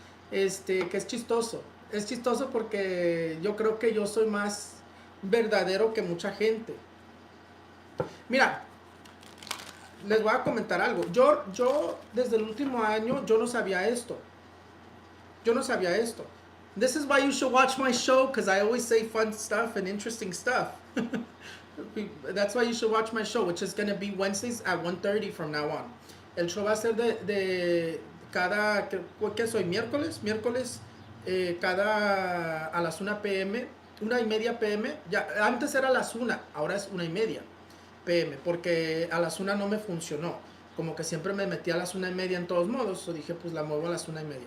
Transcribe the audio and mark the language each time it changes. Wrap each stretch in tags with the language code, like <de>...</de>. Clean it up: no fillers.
<es>Que es chistoso. Es chistoso porque yo creo que yo soy más verdadero que mucha gente. Mira, les voy a comentar algo. Yo desde el último año, yo no sabía esto. Yo no sabía esto.</es> <en>This is why you should watch my show, because I always say fun stuff and interesting stuff. That's why you should watch my show, which is going to be Wednesdays at 1:30 from now on.</en> <es>El show va a ser de cada, ¿qué soy? Miércoles, cada a las 1 p.m., 1:30 p.m. Ya, antes era a las 1, ahora es 1:30 p.m., porque a las 1 no me funcionó. Como que siempre me metí a las 1:30 en todos modos, o dije, pues la muevo a las 1:30.</es>